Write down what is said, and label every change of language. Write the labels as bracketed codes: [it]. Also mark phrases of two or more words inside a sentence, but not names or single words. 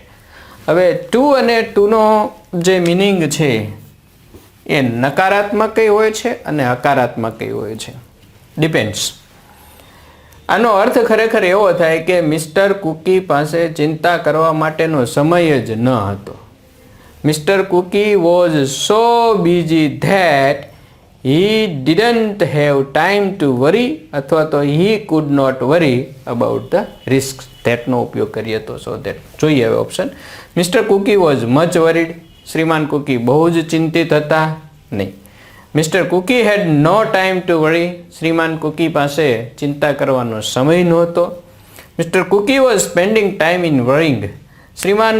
[gu] હવે ટુ અને ટુનો જે મિનિંગ છે એ નકારાત્મક હોય છે અને હકારાત્મક હોય છે, ડિપેન્ડ્સ. આનો અર્થ ખરેખર એવો થાય કે મિસ્ટર કુકી પાસે ચિંતા કરવા માટેનો સમય જ ન હતો. [en] Mister Kuki was so busy that he didn't have time to worry, [gu] અથવા તો [en] he could not worry about the risks. [gu] that નો ઉપયોગ કરીએ તો [en] so that. [gu] જોઈએ હવે [en] option. Mister Kuki was much worried. [gu] શ્રીમાન કુકી બહુ જ ચિંતિત હતા નહીં. [en] Mister Kuki had no time to worry. [gu] શ્રીમાન કુકી પાસે ચિંતા કરવાનો સમય નહોતો. [en] Mister Kuki was spending time in worrying.